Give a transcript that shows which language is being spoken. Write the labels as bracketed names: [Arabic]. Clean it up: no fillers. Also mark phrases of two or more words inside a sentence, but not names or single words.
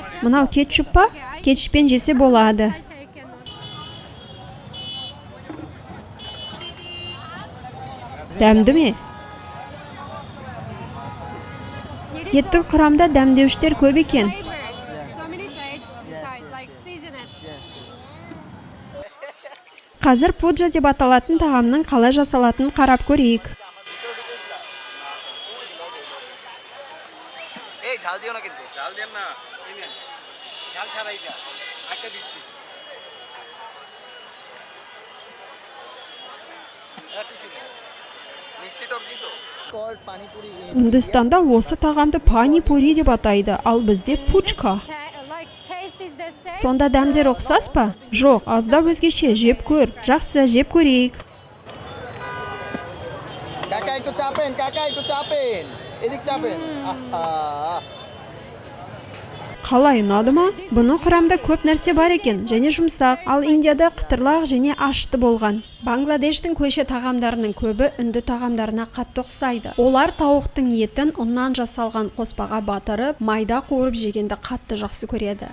[Kazakh] Мынау кетчуп па? Кетчуппен жесе болады. Дәмді ме? Еттің құрамда дәмдеуіштер көп екен. Қазір пуджа деп аталатын тағамның қалай жасалатынын қарап көрейік. [Bangla] ঝাল দিও না কিন্তু ঝাল দেন না ঝাল ছাড়াই এটা আটটা দিচ্ছি মিষ্টি টক দিছো called panipuri [Kazakh] Үндістанда осы тағамды пани-пури деп атайды, ал бізде пучка. Сонда дәмдер ұқсас па? Жоқ, аздап өзгеше, жеп көр. Жақсы, жеп көрейік. [Bangla] কাকা একটু চাপেন এদিক চাপেন [Kazakh] Қалай, ұнады ма? Бұның құрамда көп нәрсе бар екен, және жұмсақ, ал Индияда қытырлақ және ашты болған. Бангладештің көше тағамдарының көбі үнді тағамдарына қатты ұқсайды. Олар тауықтың етін ұннан жасалған қоспаға батырып, майда қуырып жегенді қатты жақсы көреді.